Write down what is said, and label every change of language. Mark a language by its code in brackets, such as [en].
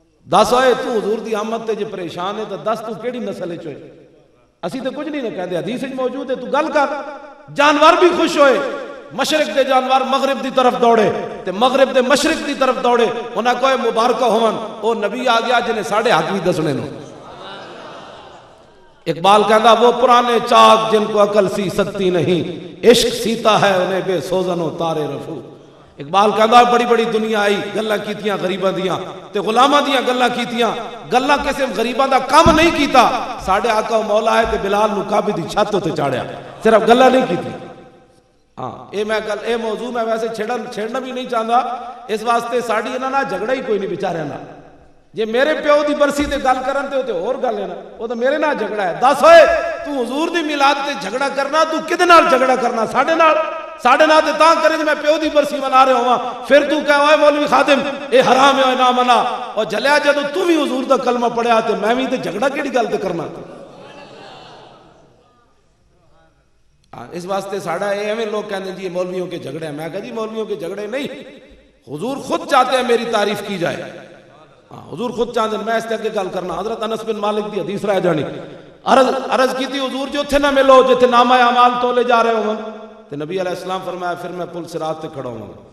[pa] دس ہوئے تو حضور دی آمد تے جے پریشان ہے تو دس تو کیڑی نسل وچ ہوئے؟ اسی تے کچھ نہیں نہ کہندے، حدیث وچ موجود ہے، تو گل کر. جانور بھی خوش ہوئے، مشرق دے جانور مغرب دی طرف دوڑے تے مغرب دے مشرق دی طرف دوڑے، انہاں کوئی مبارکہ ہون او نبی آ گیا جنہیں ساڑھے حق بھی دسنے نو. اقبال کہندا [ur] وہ پرانے چاک جن کو عقل سی سکتی نہیں، عشق سیتا ہے انہیں بے سوزن و تارے رفو. [pa] اقبال کہندا بڑی بڑی دنیا آئی گلاں کیتیاں غریباں دیاں تے غلاماں دیاں گلاں کیتیاں، گلاں کسے غریباں دا کم نہیں کیتا. ساڈے آقا و مولا ہے تے بلال نو کعبے دی چھت تے چاڑیا، صرف گلاں نہیں کیتی. ہاں اے موضوع میں ویسے چھیڑنا بھی نہیں چاہتا، اس واسطے ساڈی انہاں نال جھگڑا ہی کوئی نہیں بیچاریاں نال. جے میرے پیو دی برسی تے گل کرن تے اور گل ہے نا، وہ تو میرے نال جھگڑا ہے. دس ہوئے تو حضور دی میلاد تے جھگڑا کرنا، تو کدے نال جھگڑا کرنا؟ ساڈے نال تے تاں کرے میں پیو دی برسی منا رہا ہواں، پھر تو کہے اوے مولوی خادم اے حرام ہے نہ منا، اور جلیا جدوں تو بھی حضور دا کلمہ پڑھیا تے میں بھی تے جھگڑا کیڑی گل تے کرنا. [ur] اس واسطے ساڑا ایویں لوگ کہتے ہیں جی مولویوں کے جھگڑے ہیں. میں کہا جی مولویوں کے جھگڑے نہیں، حضور خود چاہتے ہیں میری تعریف کی جائے. حضور خود چاہتے ہیں. [pa] میں اس طرح کے گل کرنا، حضرت انس بن مالک دی حدیث رہ جانی، عرض کی تھی حضور جو تھے نہ ملو جتھے نامہ اعمال تولے جا رہے ہوں تو نبی علیہ السلام فرمایا پھر میں پل صراط تے کھڑا ہوں.